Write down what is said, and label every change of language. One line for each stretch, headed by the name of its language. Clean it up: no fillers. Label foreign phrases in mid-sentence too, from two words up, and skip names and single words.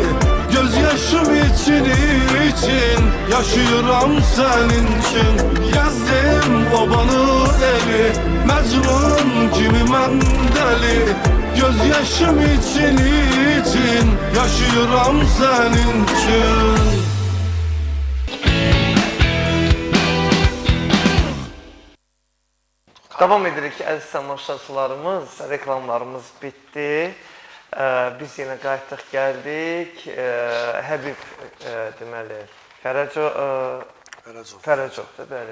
Turkish: Göz yaşım için yaşıyorum senin için.
Azerbaijani: Gezdim obanı eli, Mecnun kimi mən deli.
Turkish: Göz yaşım için yaşıyorum senin için.
Azerbaijani: Davam edirik əziz tamaşaçılarımız, reklamlarımız bitdi. Biz yenə qayıtdıq, gəldik. Həbib deməli, Fərəcovdur, bəli.